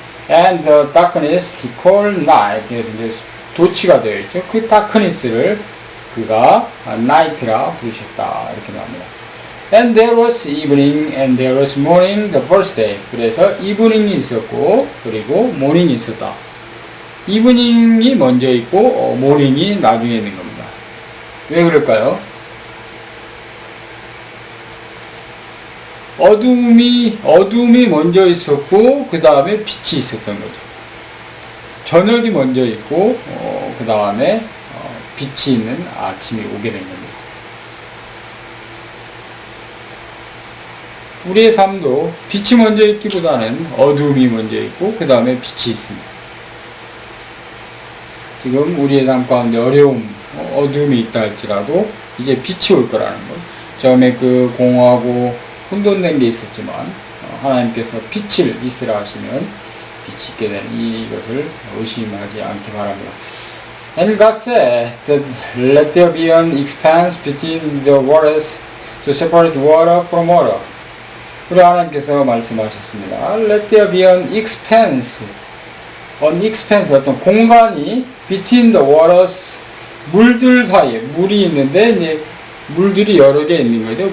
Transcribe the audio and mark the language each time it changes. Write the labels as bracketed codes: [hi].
[en] And the darkness he called night. [ko] 도치가 되어 있죠. 그 darkness를 그가 night라 부르셨다. 이렇게 나옵니다. [en] And there was evening and there was morning the first day. [ko] 그래서 evening이 있었고 그리고 morning이 있었다. evening이 먼저 있고 morning이 나중에 있는 겁니다. 왜 그럴까요? 어둠이 먼저 있었고, 그 다음에 빛이 있었던 거죠. 저녁이 먼저 있고, 그 다음에 빛이 있는 아침이 오게 된 겁니다. 우리의 삶도 빛이 먼저 있기보다는 어둠이 먼저 있고, 그 다음에 빛이 있습니다. 지금 우리의 삶 가운데 어려움, 어둠이 있다 할지라도 이제 빛이 올 거라는 것. 처음에 그 공허하고 혼돈된 게 있었지만 하나님께서 빛을 있으라 하시면 빛이 있게 된 이것을 의심하지 않기 바랍니다. [en] And God said that let there be an expanse between the waters to separate water from water. [ko] 우리 하나님께서 말씀하셨습니다. [en] Let there be an expanse. [ko] 어떤 공간이 [en] between the waters, [ko] 물들 사이에 물이 있는데 이제 물들이 여러 개 있는 거죠.